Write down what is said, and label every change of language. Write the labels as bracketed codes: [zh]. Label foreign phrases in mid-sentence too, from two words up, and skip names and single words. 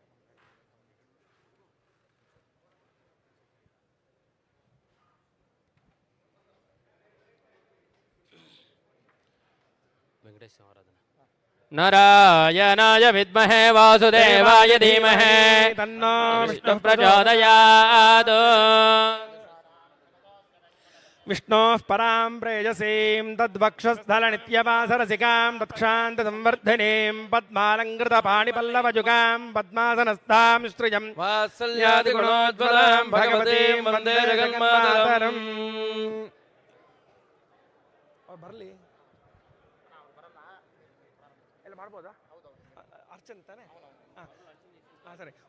[te] వెంకటేశ్వర ఆరాధన. [sa] नारायणाय विद्महे वासुदेवाय धीमहि तन्नो विष्णुः प्रचोदयात्. विष्णोः परां प्रेयसीं तद्वक्षस्थलनित्यवासरसिकां तत्क्षान्तसंवर्धिनीं पद्मालङ्कृतपाणिपल्लवयुगां पद्मासनस्थां श्रियं वात्सल्यादिगुणोज्ज्वलां भगवतीं वन्दे जगन्मातरम्. [kn] ಬರಲಿ ಎಲ್ಲ ಮಾಡ್ಬೋದಾ? ಅರ್ಚನೆ ತಾನೆ? ಹಾಂ ಸರಿ.